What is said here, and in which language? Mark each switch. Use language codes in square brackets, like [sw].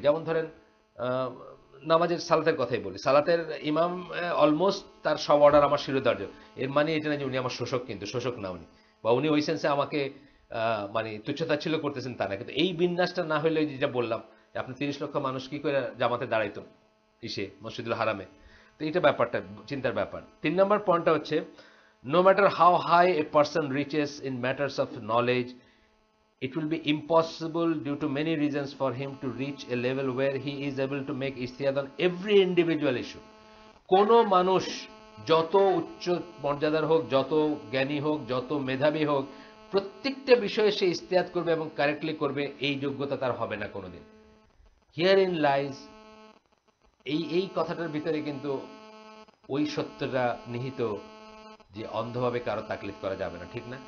[bn] যেমন ধরেন নামাজের সালাতের কথাই বলি, সালাতের ইমাম অলমোস্ট তার সব অর্ডার আমার শিরোধার্য। এর মানে এটা না যে উনি আমার শোষক, কিন্তু শোষক না উনি, বা উনি ওই সেন্সে আমাকে মানে তুচ্ছতাচ্ছিল্য করতেছেন, তা না। কিন্তু এই বিন্যাসটা না হলে, যেটা বললাম, আপনি 30 লক্ষ মানুষ কি করে জামাতে দাঁড়াইতো ইসে মসজিদুল হারামে। তো এটা ব্যাপারটা চিন্তার ব্যাপার। 3 নম্বর পয়েন্টটা হচ্ছে, [en] no matter how high a person reaches in matters of knowledge, it will be impossible due to many reasons for him to reach a level where he is able to make ijtihad on every individual issue. [bn] কোন মানুষ যত উচ্চ মর্যাদার হোক, যত জ্ঞানী হোক, যত মেধাবী হোক, প্রত্যেকটা বিষয়ে সে ইজতিহাদ করবে এবং কারেক্টলি করবে, এই যোগ্যতা তার হবে না কোনোদিন। [en] herein lies, [bn] এই কথাটার ভিতরে কিন্তু ওই সত্যটা নিহিত, যে অন্ধভাবে কারো তাকলিদ করা যাবে না, ঠিক না?